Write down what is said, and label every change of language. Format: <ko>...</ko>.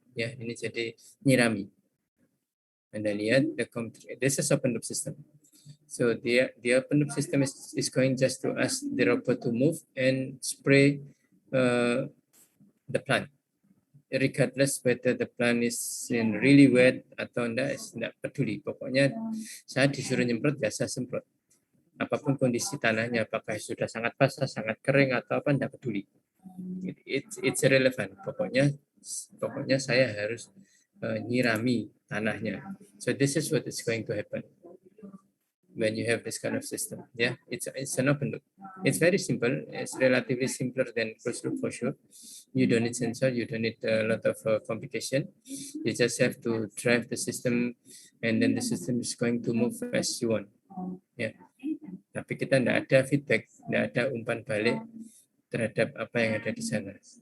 <id>Ya, ini jadi nyirami. Anda lihat, this is open loop system.</id> <en>So the open loop system is going just to ask the robot to move and spray the plant, regardless whether the plant is in really wet atau enggak peduli.</en> <id>Pokoknya saya disuruh nyemprot, ya saya semprot. Apapun kondisi tanahnya, apakah sudah sangat basah, sangat kering atau apa, enggak peduli. It's irrelevant. Pokoknya saya harus nyirami tanahnya.</id> <en>So this is what is going to happen when you have this kind of system. Yeah, it's an open loop. It's very simple. It's relatively simpler than closed loop for sure. You don't need sensor. You don't need a lot of complication. You just have to drive the system, and then the system is going to move as you want. Yeah.</en> <id>Tapi kita tidak ada feedback, tidak ada umpan balik terhadap apa yang ada di sana.</id>